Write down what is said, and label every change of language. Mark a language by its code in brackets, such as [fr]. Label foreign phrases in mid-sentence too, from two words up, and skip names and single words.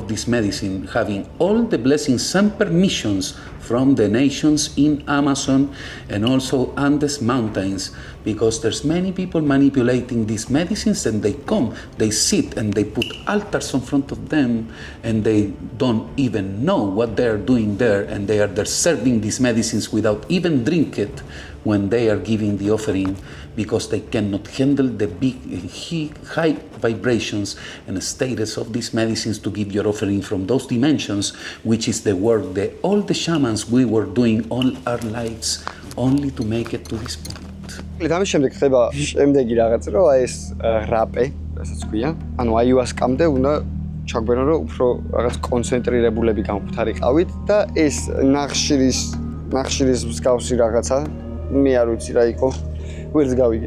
[en] this medicine, having all the blessings and permissions from the nations in Amazon and also Andes Mountains, because there's many people manipulating these medicines, and they come, they sit and they put altars in front of them, and they don't even know what they're doing there, and they are there serving these medicines without even drink it when they are giving the offering, because they cannot handle the big, high vibrations and status of these medicines to give your offering from those dimensions, which is the work that all the shamans we were doing all our lives only to make it to this point. [ka] ამის შემდეგ ხდება შემდეგი რაღაც, რომ აი ეს რაპე, რასაც ქვია, ანუ აიუასკამდე უნდა ჩაგვბერო, რომ უფრო რაღაც კონცენტრირებულები გამხდარიყავით და ეს ნახშირის მსგავსი რაღაცა, მე არ ვიცი რა იყო, ვერც გავიგე.